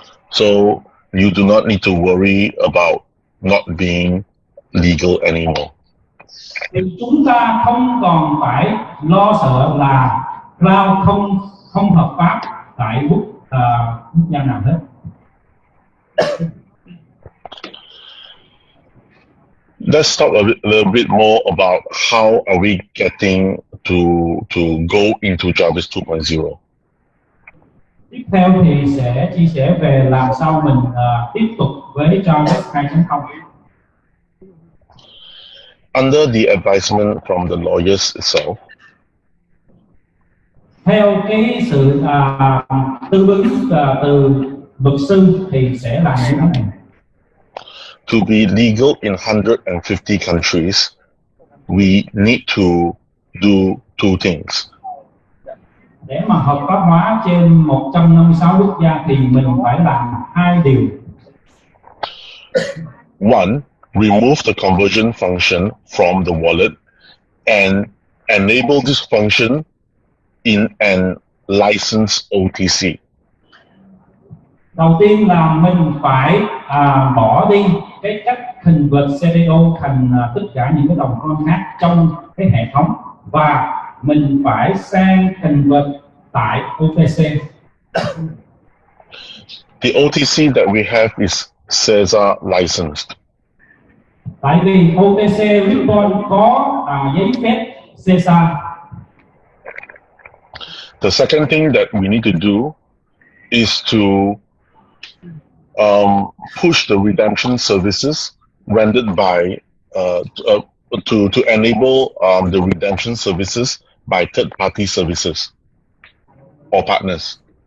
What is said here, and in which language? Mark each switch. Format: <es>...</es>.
<en>So you do not need to worry about not being legal anymore.</en> <vi>Thì chúng ta không còn phải lo sợ là cloud không hợp pháp tại quốc gia nào hết.</vi> <en>Let's talk a little bit more about how are we getting to go into Jarvis 2.0.</en> <vi>Tiếp theo thì sẽ chia sẻ về làm sao mình tiếp tục với Jarvis 2.0.</vi> <en>Under the advisement from the lawyers itself,</en> <vi>theo cái sự tư vấn từ luật sư thì sẽ làm như thế này.</vi> <en>to be legal in 150 countries, we need to do two things.</en> <vi>Để mà hợp pháp hóa trên 156 quốc gia thì mình phải làm hai điều.</vi> <en>One, remove the conversion function from the wallet and enable this function in an licensed OTC.</en> <vi>Đầu tiên là mình phải bỏ đi cái cách convert CDO thành tất cả những cái đồng coin khác trong cái hệ thống, và mình phải sang convert tại OTC.</vi> <en>The OTC that we have is Caesar licensed.</en> <vi>Tại vì OTC Bitcoin có giấy phép Caesar.</vi> <en>The second thing that we need to do is to push the redemption services rendered by to enable the redemption services by third-party services or partners.</en>